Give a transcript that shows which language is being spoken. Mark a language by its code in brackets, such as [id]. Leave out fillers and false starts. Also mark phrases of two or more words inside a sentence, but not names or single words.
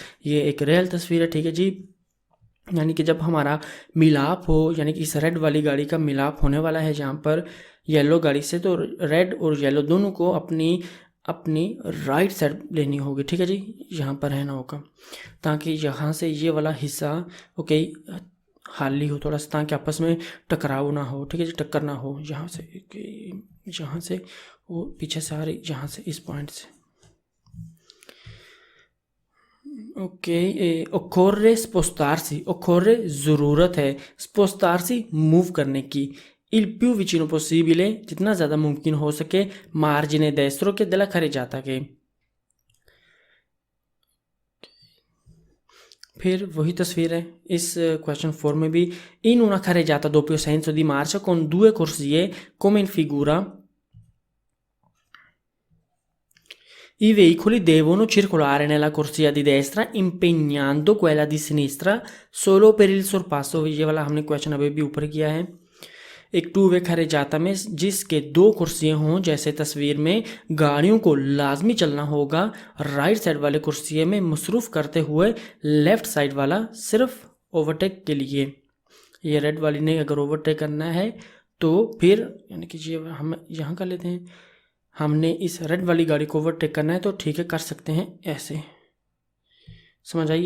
[hi] ये एक रियल तस्वीर है, ठीक है जी, यानी कि जब हमारा मिलाप हो, यानी कि इस रेड वाली गाड़ी का मिलाप होने वाला है जहाँ पर येलो गाड़ी से, तो रेड और येलो दोनों को अपनी [en] right side [hi] लेनी होगी, ठीक है जी, यहाँ पर रहना होगा ताकि यहाँ से ये वाला हिस्सा ओके खाली हो थोड़ा सा, ताकि आपस में टकराव ना हो, ठीक है जी, टक्कर ना हो. यहाँ से वो पीछे से आ रही, यहाँ से इस पॉइंट से. ओके, [it] occorre spostarsi, [hi] occorre ज़रूरत है, spostarsi मूव करने की, [it] il più vicino possibile [hi] जितना ज़्यादा मुमकिन हो सके [it] margine destro के della carreggiata के. [hi] फिर वही तस्वीर है इस क्वेश्चन 4 में भी. [it] in una carreggiata doppio senso di marcia con due corsie come in figura i veicoli devono circolare nella corsia di destra impegnando quella di sinistra solo per il sorpasso. [hi] ये वाला हमने क्वेश्चन अभी भी ऊपर किया है. एक [en] two way [hi] carreggiata में जिसके दो कुर्सियाँ हों जैसे तस्वीर में गाड़ियों को लाजमी चलना होगा [en] right side [hi] वाले कुर्सिये में मसरूफ़ करते हुए [en] left side [hi] वाला सिर्फ ओवरटेक के लिए. ये रेड वाली ने अगर ओवरटेक करना है तो फिर यानी कि ये हम यहाँ कर लेते हैं, हमने इस रेड वाली गाड़ी को ओवरटेक करना है तो ठीक है कर सकते हैं ऐसे, समझ आइए.